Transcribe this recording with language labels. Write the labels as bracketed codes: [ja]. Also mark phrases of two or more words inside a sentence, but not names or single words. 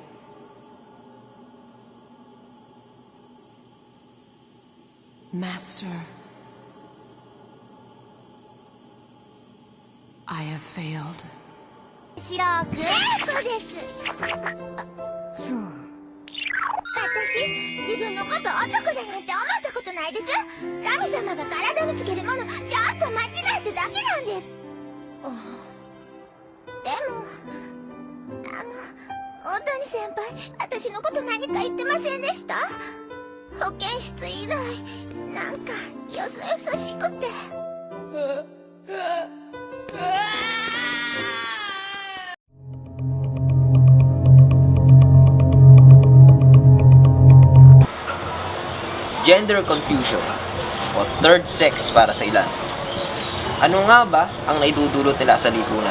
[en] Master, I have failed. [ja] 白くレートですそう私自分のこと男だなんて思ったことないです神様が体につけるものちょっと間違えただけなんですでも大谷先輩私のこと何か言ってませんでした保健室以来なんかよそよそしくて [en] Gender confusion [tl] o [en] third sex [tl] para sa ilan. Ano nga ba ang naidudulot nila sa lipunan?